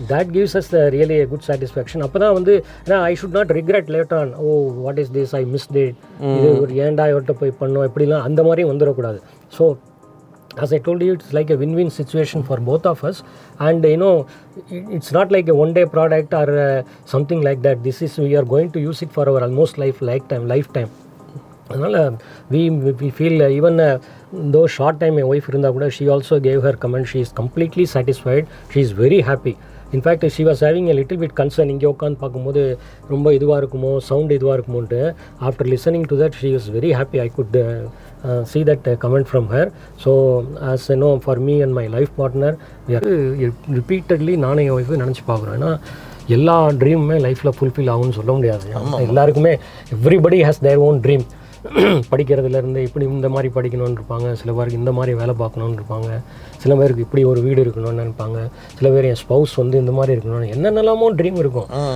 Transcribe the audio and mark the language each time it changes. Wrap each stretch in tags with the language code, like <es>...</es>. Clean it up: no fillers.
<en>that gives us the really good satisfaction</en> <ta>அப்போ தான் வந்து ஏன்னா</ta> <en>I should not regret later on oh what is this I miss that</en> <ta>இது ஒரு ஏன்டா இவர்கிட்ட போய் பண்ணோம் இப்படிலாம் அந்த மாதிரியும் வந்துடக்கூடாது</ta> <en>So as I told you, it's like a win-win situation for both of us, and you know, it's not like a one-day product or something like that. This is we are going to use it for our almost lifetime. அதனால் we feel even though short time my wife</en> <ta>இருந்தால் கூட</ta> <en>she also gave her comment. She is completely satisfied. She is very happy. In fact, she was having a little bit concern.</en> <ta>இங்கே உட்காந்து பார்க்கும்போது ரொம்ப இதுவாக இருக்குமோ sound இதுவாக இருக்குமோன்ட்டு</ta> <en>After listening to that she was very happy. I could see that comment from her. So as you know, for me and my life partner, we are repeatedly</en> <ta>நானே என் wife நினச்சி பார்க்குறோம். ஏன்னா எல்லா ட்ரீமுமே லைஃப்பில் ஃபுல்ஃபில் ஆகும்னு சொல்ல முடியாது. எல்லாருக்குமே everybody has their own dream. படிக்கிறதுலேருந்து இப்படி இந்த மாதிரி படிக்கணும்னு இருப்பாங்க, சில பேருக்கு இந்த மாதிரி வேலை பார்க்கணுன்னு இருப்பாங்க, சில பேருக்கு இப்படி ஒரு வீடு இருக்கணும்னு நினைப்பாங்க, சில பேர் என் ஸ்பௌஸ் வந்து இந்த மாதிரி இருக்கணும்னு என்னென்னலாமோ ட்ரீம் இருக்கும்.</ta>